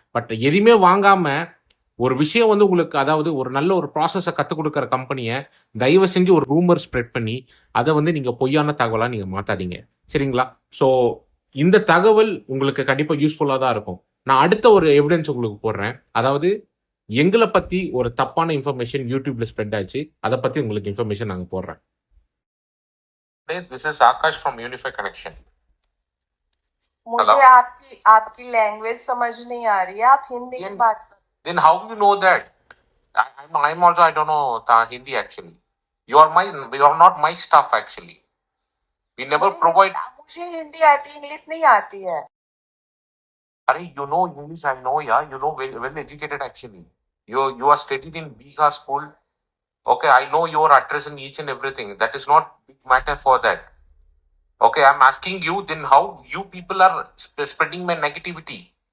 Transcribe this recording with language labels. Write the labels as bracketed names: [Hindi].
[Tamil] But எதுவுமே வாங்காம ஒரு விஷயம் வந்து உங்களுக்கு, அதாவது ஒரு நல்ல ஒரு ப்ராசஸை கற்றுக் கொடுக்குற கம்பெனியை தயவு செஞ்சு ஒரு ரூமர் ஸ்ப்ரெட் பண்ணி அதை வந்து நீங்கள் பொய்யான தகவலாக நீங்கள் மாற்றாதீங்க, சரிங்களா? ஸோ இந்த தகவல் உங்களுக்கு கண்டிப்பாக யூஸ்ஃபுல்லாக தான் இருக்கும். நான் அடுத்த ஒரு எவிடன்ஸ் உங்களுக்கு போடுறேன். அதாவது எங்களை பற்றி ஒரு தப்பான இன்ஃபர்மேஷன் யூடியூப்ல ஸ்ப்ரெட் ஆச்சு, அதை பற்றி உங்களுக்கு இன்ஃபர்மேஷன் நாங்கள் போடுறேன். [English] This is Akash from Unify Connection. [Hindi] मुझे आपकी लैंग्वेज समझ नहीं आ रही है, आप हिंदी में बात करो. [English] Then how you know that? I'm also, I don't know Hindi actually. You are not my staff actually. We never provide. [Hindi] मुझे हिंदी आती, इंग्लिश नहीं आती है. [English] Are you know English? I know, yeah. You know well educated actually. You are studied in Bihar school. Okay, I know your address and each and everything. That is not big matter for that. Okay, I'm asking you then how you people are spreading my negativity.